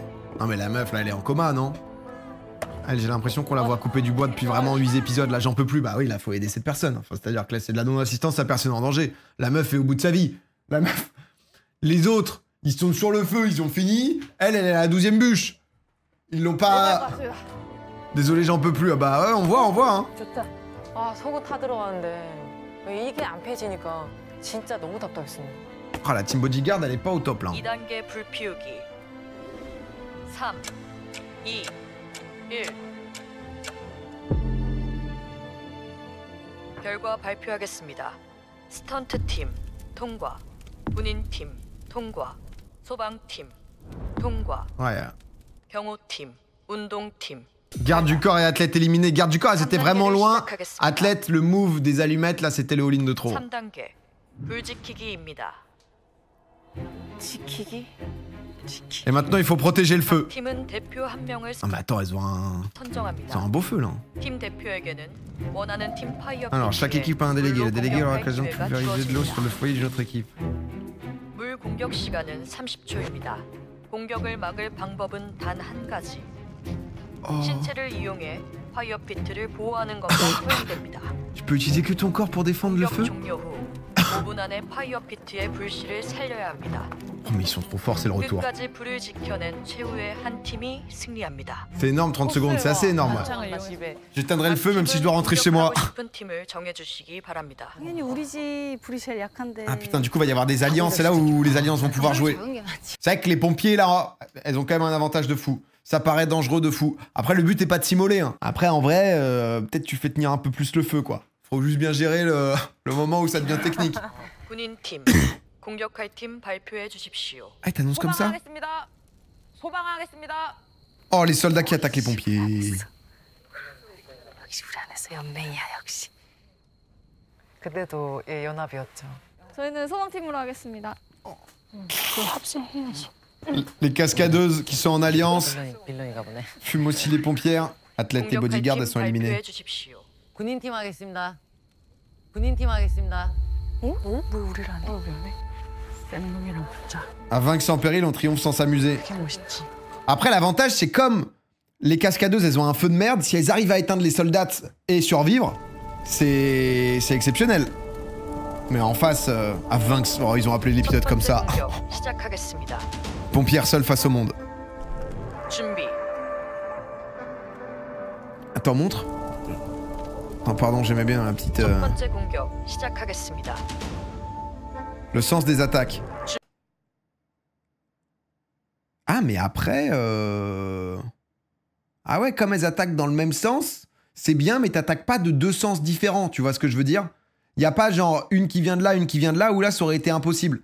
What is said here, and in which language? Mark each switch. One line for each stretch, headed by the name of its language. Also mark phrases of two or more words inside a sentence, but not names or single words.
French: Non, mais la meuf, là, elle est en coma, non? Elle, j'ai l'impression qu'on la voit couper du bois depuis vraiment 8 épisodes. Là, j'en peux plus. Bah oui, là, faut aider cette personne. Enfin, c'est-à-dire que là, c'est de la non-assistance à personne en danger. La meuf est au bout de sa vie. La meuf. Les autres, ils sont sur le feu, ils ont fini. Elle est à la 12e bûche. Ils l'ont pas. Désolé, j'en peux plus. Ah bah ouais, on voit, hein.
Korean: 아, 속옷 다 들어가는데 이게 안 펴지니까 진짜 너무 답답했습니다.
French: Ah, la
English: team bodyguard,
French: elle est pas au top là.
Korean: 2단계 불 피우기. 3, 2, 1. 결과 발표하겠습니다. 스턴트 팀 통과, 군인 팀 통과, 소방팀 통과,
French: Ouais.
Korean: 경호 팀, 운동 팀.
French: Garde du corps et athlète éliminé. Garde du corps, elles étaient vraiment loin. Athlète, le move des allumettes, là, c'était le all-in de trop.
Korean: 3단계 불 지키기입니다. 지키기?
French: Et maintenant, il faut protéger le feu.
Korean: 팀은 대표 한 명을
French: Ah, mais attends, elles ont un
Korean: 선정합니다.
French: beau feu là.
Korean: 팀 대표에게는 원하는 팀 파이어
French: Alors, chaque
Korean: 피트에
French: équipe a un délégué. Le délégué aura
Korean: 물로
French: l'occasion de
Korean: 공격할
French: pulvériser de l'eau
Korean: 기회가
French: sur le foyer d'une autre équipe.
Korean: 물 공격 시간은 30초입니다. 공격을 막을 방법은 단 한 가지. Oh. 신체를 이용해 파이어 피트를 보호하는 것만 허용됩니다.
French: Tu peux utiliser que ton corps pour défendre le
Korean: 공격
French: feu?
Korean: 종료 후 5분 안에 파이어 피트의 불씨를 살려야 합니다.
French: Oh, mais ils sont trop forts, c'est le retour.
Korean: 끝까지 불을 지켜낸 최후의 한 팀이 승리합니다.
French: C'est énorme, 30 secondes, c'est assez énorme. J'éteindrai le feu même si je dois rentrer chez moi.
Korean: 싶은 팀을 정해주시기 바랍니다. 당연히 우리 집 불이 제일 약한데.
French: Ah putain, du coup, il va y avoir des alliances. C'est là où les alliances vont pouvoir jouer. C'est vrai que les pompiers, là, elles ont quand même un avantage de fou. Ça paraît dangereux de fou. Après, le but est pas de s'immoler. Hein. Après, en vrai, peut-être tu fais tenir un peu plus le feu, quoi. Faut juste bien gérer le moment où ça devient technique.
Korean: 군인 팀, 공격할 팀 발표해 주십시오.
French: Ah, t'annonces comme ça?
Korean: 소방하겠습니다.
French: Oh, les soldats qui attaquent les pompiers.
Korean: 역시 우리 안에서 연맹이야 역시. 그때도 예, 연합이었죠. 저희는 소방팀으로 하겠습니다. 합성해야지.
French: Les cascadeuses qui sont en alliance
Korean: 빌런이가 보네.
French: fument aussi les pompières. Athlètes et bodyguards, elles sont éliminées.
Korean: 발표해 주십시오. 군인 팀 하겠습니다. 군인 팀 하겠습니다. 왜 우리를 안 해? 우리 안 해? 센 놈이랑 붙자.
French: À vaincre sans péril, on triomphe sans s'amuser.
Korean: 그게 멋있지.
French: Après, l'avantage, c'est comme les cascadeuses, elles ont un feu de merde, si elles arrivent à éteindre les soldats et survivre, c'est exceptionnel. Mais en face, à vaincre, oh, ils ont appelé l'épisode comme ça.
Korean: 시작하겠습니다.
French: Pompière seule face au monde.
Korean: 준비.
French: Attends, montre. Oh, pardon, j'aimais bien la petite...
Korean: 첫 번째 공격 시작하겠습니다.
French: Le sens des attaques. Ah, mais après... Ah ouais, comme elles attaquent dans le même sens, c'est bien, mais t'attaques pas de deux sens différents, tu vois ce que je veux dire? Y a pas genre une qui vient de là, une qui vient de là, où là, ça aurait été impossible.